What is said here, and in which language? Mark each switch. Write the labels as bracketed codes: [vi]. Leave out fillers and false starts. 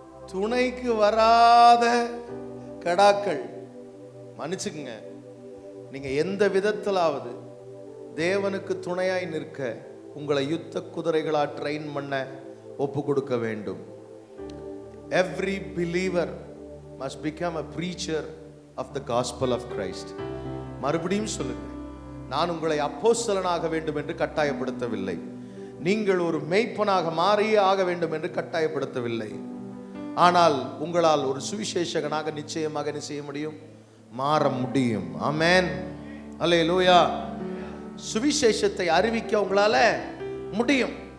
[ta] துணைக்கு வராத கடாக்கள், மன்னிச்சுக்குங்க, நீங்க எந்த விதத்திலாவது தேவனுக்கு துணையாய் நிற்க உங்களை யுத்த குதிரைகளா ட்ரெயின் பண்ண ஒப்பு கொடுக்க வேண்டும். [en] Every believer must become a preacher of the gospel of Christ. [ta] மறுபடியும் சொல்லுங்க, நான் உங்களை அப்போஸ்தலனாக வேண்டும் என்று கட்டாயப்படுத்தவில்லை. நீங்கள் ஒரு மேய்ப்பனாக மாறியே ஆக வேண்டும் என்று கட்டாயப்படுத்தவில்லை. ஆனால் உங்களால் ஒரு சுவிசேஷகனாக நிச்சயமாக என்ன செய்ய முடியும்? மாற முடியும். ஆமென், அல்லேலூயா. சுவிசேஷத்தை அறிவிக்க உங்களால முடியும்.